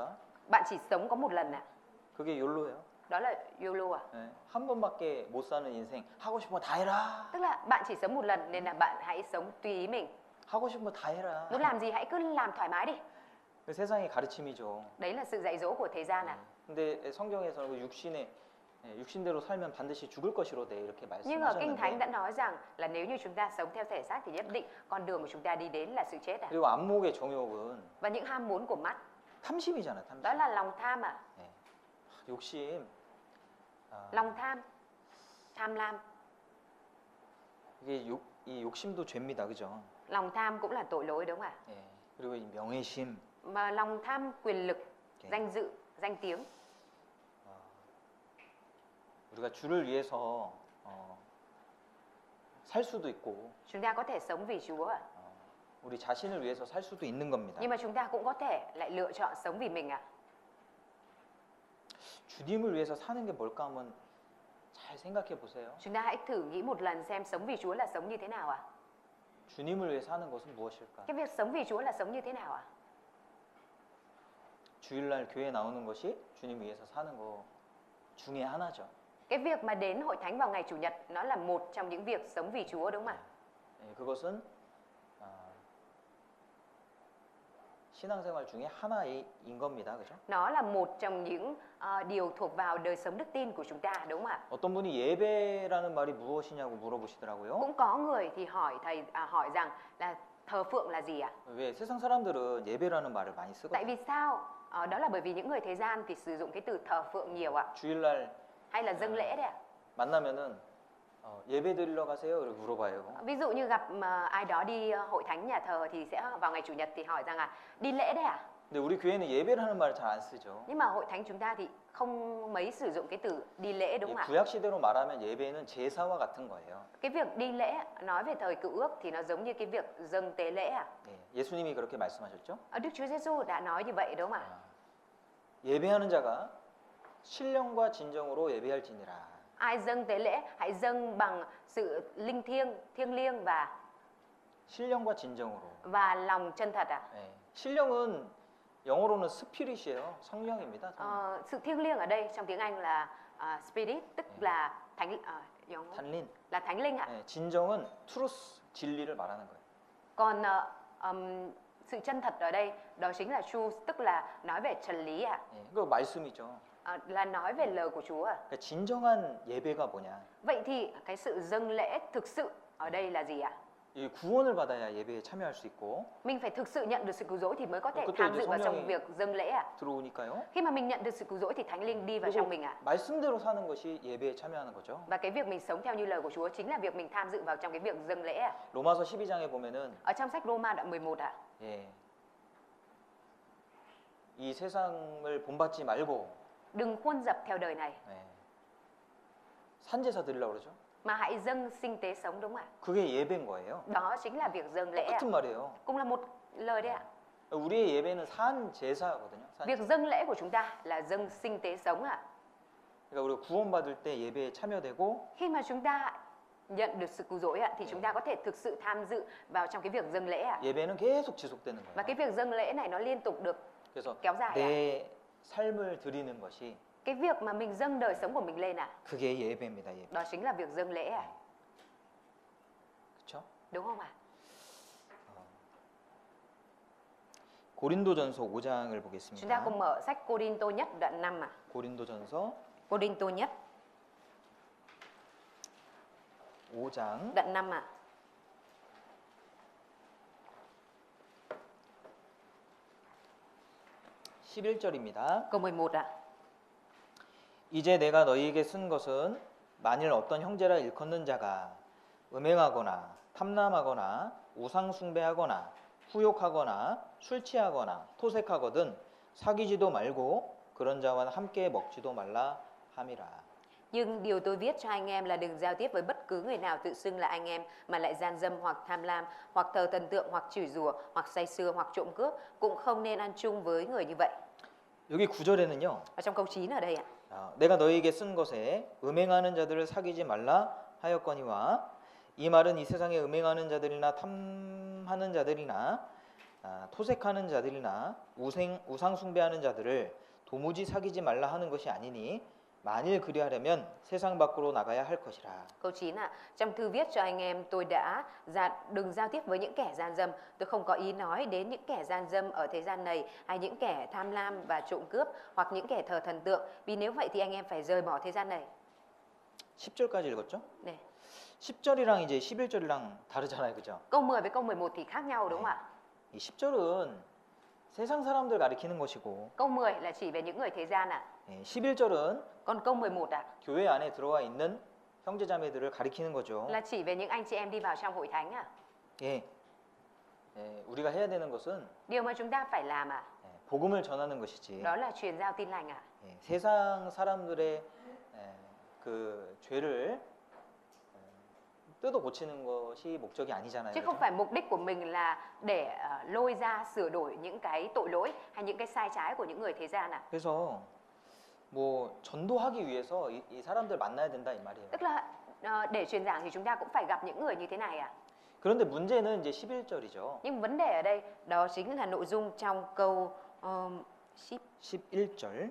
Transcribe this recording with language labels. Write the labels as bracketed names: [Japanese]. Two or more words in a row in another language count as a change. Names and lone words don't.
[Vietnamese] Bạn chỉ sống có một lần ạ. [Korean] 그게 욜로예요. [Vietnamese] Đó là YOLO à? [Korean] 네. 한 번밖에 못 사는 인생 하고 싶은 거 다 해라. [Vietnamese] Tức là bạn chỉ sống một lần nên là bạn hãy sống tùy ý mình. [Korean] 하고 싶은 거 다 해라. [Vietnamese] Muốn làm gì hãy cứ làm thoải mái đi. [Korean] 그 세상의 가르침이죠. [Vietnamese] Đấy là sự dạy dỗ của thế gian ạ. [Korean] 근데 성경에서는 그 육신대로 살면 반드시 죽을 것이로되 이렇게 [Vietnamese] Nhưng ở Kinh Thánh [Korean] 말씀하셨는데 [Vietnamese] đã nói rằng là nếu như chúng ta sống theo thể xác thì nhất định con đường mà chúng ta đi đến là sự chết ạ. [Korean] 그리고 안목의 정욕은 [Vietnamese] Và những ham muốn của mắt, [Korean] 탐심이잖아요. 탐심. [Vietnamese] đó là lòng tham ạ. [Korean] 네. 욕심. [Vietnamese] Lòng tham, tham lam. [Korean] 이게 이 욕심도 죄입니다. 그죠? [Vietnamese] Lòng tham cũng là tội lỗi, đúng không ạ? [Korean] 예. 그리고 이 명예심. [Vietnamese] Mà lòng tham quyền lực, [Korean] 예. [Vietnamese] danh dự, danh tiếng. [Korean] 우리가 주를 위해서 살 수도 있고 [Vietnamese] Chúng ta có thể sống vì Chúa ạ. [Korean] 우리 자신을 위해서 살 수도 있는 겁니다. [Vietnamese] Nhưng mà chúng ta cũng có thể lại lựa chọn sống vì mình ạ. [Korean] 주님을 위해서 사는 게 뭘까 하면 잘 생각해 보세요. [Vietnamese] Chúng ta hãy thử nghĩ một lần xem sống vì Chúa là sống như thế nào ạ? [Korean] 주님을 위해 사는 것은 무엇일까? [Vietnamese] Cái việc sống vì Chúa là sống như thế nào ạ? [Korean] 주일날 교회 나오는 것이 주님 위해서 사는 거 중에 하나죠. [Vietnamese] Cái việc mà đến hội thánh vào ngày Chủ nhật nó là một trong những việc sống vì Chúa, đúng không ạ? [Korean] 예, 그것은 신앙생활 중에 하나인 겁니다. 그죠? [Vietnamese] Nó là một trong những điều thuộc vào đời sống đức tin của chúng ta, đúng không ạ? [Korean] 어떤 분이 예배라는 말이 무엇이냐고 물어보시더라고요. [Vietnamese] Cũng có người thì hỏi thầy hỏi rằng là thờ phượng là gì ạ? [Korean] 왜 세상 사람들은 예배라는 말을 많이 [Vietnamese] Tại [Korean] 쓰거든요. [Vietnamese] vì sao? Đó là bởi vì những người thế gian thì sử dụng cái từ thờ phượng nhiều ạ, [Korean] 주일날 [Vietnamese] hay là dâng lễ đấy ạ. [Korean] 만나면은 예배 드리러 가세요? 이렇게 물어봐요. [Vietnamese] Ví dụ như gặp ai đó đi hội thánh nhà thờ thì sẽ vào ngày Chủ nhật thì hỏi rằng là đi lễ đấy ạ. [Korean] 근데 우리 교회는 예배라는 말을 잘 안 쓰죠. [Vietnamese] Nhưng mà hội thánh chúng ta thì không mấy sử dụng cái từ đi lễ, đúng [Korean] 이 [Vietnamese] không ạ? [Korean] 구약 시대로 말하면 예배는 제사와 같은 거예요. [Vietnamese] Cái việc đi lễ nói về thời Cựu Ước thì nó giống như cái việc dâng tế lễ ạ. [Korean] 예, 예수님이 그렇게 말씀하셨죠. [Vietnamese] Đức Chúa Giêsu đã nói như vậy, đúng không ạ? [Korean] 예배하는 자가 신령과 진정으로 예배할지니라. [Vietnamese] Ai dâng tế lễ hãy dâng bằng sự linh thiêng, thiêng liêng [Korean] 신령과 진정으로. [Vietnamese] và lòng chân thật ạ. [Korean] 예, 신령은 영어로는 스피릿이에요. 성령입니다. 성령. [Vietnamese] Sự thiêng liêng ở đây trong tiếng Anh là spirit, tức là thánh 단린. là thánh linh ạ. [Korean] 예, 진정은 truth, 진리를 말하는 거예요. [Vietnamese] Còn sự chân thật ở đây đó chính là truth, tức là nói về chân lý ạ. [Korean] 예, 그거 말씀이죠. [Vietnamese] Là nói về lời của Chúa ạ. [Korean] 그러니까 진정한 예배가 뭐냐? [Vietnamese] Vậy thì cái sự dâng lễ thực sự ở đây là gì ạ? [Korean] 이 구원을 받아야 예배에 참여할 수 있고 [Vietnamese] Mình phải thực sự nhận được sự cứu rỗi thì mới có thể [Korean] 그것도 [Vietnamese] tham [Korean] 이제 [Vietnamese] dự vào [Korean] 성령이- [Vietnamese] trong việc dâng lễ ạ. [Korean] 들어오니까요. [Vietnamese] Khi mà mình nhận được sự cứu rỗi thì Thánh Linh đi vào [Korean] 그리고 [Vietnamese] trong mình ạ. [Korean] 말씀대로 사는 것이 예배에 참여하는 거죠. [Vietnamese] Và cái việc mình sống theo như lời của Chúa chính là việc mình tham dự vào trong cái việc dâng lễ ạ. [Korean] 로마서 12장에 보면은 [Vietnamese] Ở trong sách Roma đoạn 11 ạ. [Korean] 예, 이 세상을 본받지 말고 [Vietnamese] Đừng khuôn dập theo đời này [Korean] 예, 산제사 드리려고 그러죠. [Vietnamese] mà hãy dâng sinh tế sống, đúng không ạ? [Korean] 그게 예배인 거예요. [Vietnamese] Đó chính là việc dâng lễ ạ. [Korean] 똑같은 말이에요. [Vietnamese] Cũng là một lời đấy ạ. [Korean] 우리의 예배는 산 제사거든요. 산 [Vietnamese] Việc dâng lễ của chúng ta là dâng sinh tế sống ạ. [Korean] 그러니까 우리가 구원받을 때 예배에 참여되고 [Vietnamese] Khi mà chúng ta nhận được sự cứu rỗi ạ thì chúng ta có thể thực sự tham dự vào trong cái việc dâng lễ ạ. [Korean] 예배는 계속 지속되는 [Vietnamese] Và [Korean] 거예요. [Vietnamese] cái việc dâng lễ này nó liên tục được [Korean] 그래서 [Vietnamese] kéo dài ạ. [Korean] 내 삶을 드리는 것이 [Vietnamese] Cái việc mà mình dâng đời sống của mình lên ạ, [Korean] 그게 예배입니다. 예배. [Vietnamese] đó chính là việc dâng lễ ạ. [Korean] 그렇죠? [Vietnamese] Đúng không ạ? [Korean] 고린도전서 5장을 [Vietnamese] Chúng ta [Korean] 보겠습니다. [Vietnamese] cùng mở sách Cô-đinh-tô nhất đoạn 5 ạ. [Korean] 고린도전서 [Vietnamese] Cô-đinh-tô nhất [Korean] 5장 [Vietnamese] đoạn 5 ạ. [Korean] 11절입니다. [Vietnamese] Câu 11 ạ. [Korean] 이제 내가 너희에게 쓴 것은 만일 어떤 형제라 일컫는 자가 음행하거나 탐남하거나 우상 숭배하거나 후욕하거나 술 취하거나 토색하거든 사귀지도 말고 그런 자와 함께 먹지도 말라 함이라. [Vietnamese] Nhưng điều tôi viết cho anh em là đừng giao tiếp với bất cứ người nào tự xưng là anh em mà lại gian dâm hoặc tham lam, hoặc thờ thần tượng, hoặc chửi rủa, hoặc say sưa, hoặc trộm cướp, cũng không nên ăn chung với người như vậy. [Korean] 여기 9절에는요. [Vietnamese] Ở trong câu 9 ở đây ạ. [Korean] 내가 너희에게 쓴 것에 음행하는 자들을 사귀지 말라 하였거니와 이 말은 이 세상에 음행하는 자들이나 탐하는 자들이나 토색하는 자들이나 우상 숭배하는 자들을 도무지 사귀지 말라 하는 것이 아니니 만일 그리하려면 세상 밖으로 나가야 할 것이라. [Vietnamese] Câu 9 ạ. Trong thư viết cho anh em tôi đã đừng giao tiếp với những kẻ gian dâm. Tôi không có ý nói đến những kẻ gian dâm ở thế gian này hay những kẻ tham lam và trộm cướp hoặc những kẻ thờ thần tượng. Vì nếu vậy thì anh em phải rời bỏ thế gian này. [Korean] 10절까지 읽었죠? 네. 10절이랑 이제 11절이랑 다르잖아요. 그죠? [Vietnamese] Câu 10 với câu 11 thì khác nhau đúng không ạ? [Korean] 이 10절은 세상 사람들 가리키는 것이고 [Vietnamese] Câu 10 là chỉ về những người thế gian ạ. [Korean] 11절은 [Vietnamese] Còn câu 11 ạ [Korean] 교회 안에 들어와 있는 형제자매들을 가리키는 거죠. [Vietnamese] là chỉ về những anh chị em đi vào trong hội thánh ạ. [Korean] 예. 우리가 해야 되는 것은 [Vietnamese] Điều mà chúng ta phải làm ạ, [Korean] 복음을 전하는 것이지. [Vietnamese] đó là truyền giao tin lành ạ. [Korean] 세상 사람들의 그 죄를 뜯어 고치는 것이 목적이 아니잖아요. [Vietnamese] Chứ không [Korean] 그죠? [Vietnamese] phải mục đích của mình là để lôi ra sửa đổi những cái tội lỗi hay những cái sai trái của những người thế gian ạ. [Korean] 그래서 뭐 전도하기 위해서 이 사람들 만나야 된다 이 말이에요. [Vietnamese] Tức là để truyền giảng thì chúng ta cũng phải gặp những người như thế này ạ. [Korean] 그런데 문제는 이제 11절이죠. [Vietnamese] Nhưng vấn đề ở đây đó chính là nội dung trong câu [Korean] 11절.